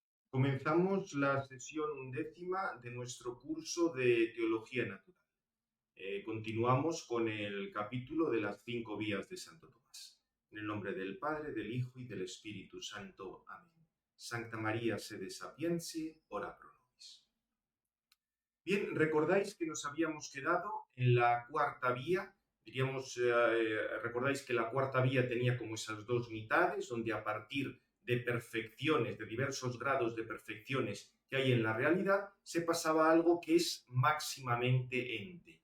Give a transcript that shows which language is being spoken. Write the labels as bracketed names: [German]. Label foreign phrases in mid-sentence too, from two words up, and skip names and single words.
[Spanish] Comenzamos la sesión undécima de nuestro curso de Teología Natural. Continuamos con el capítulo de las 5 vías de Santo Tomás. En el nombre del Padre, del Hijo y del Espíritu Santo. Amén. [Latin] Sancta María sede sapientiae, ora pro nobis. [Spanish] Bien, recordáis que nos habíamos quedado en la cuarta vía. Recordáis que la cuarta vía tenía como esas dos mitades, donde a partir de perfecciones, de diversos grados de perfecciones que hay en la realidad, se pasaba a algo que es máximamente ente.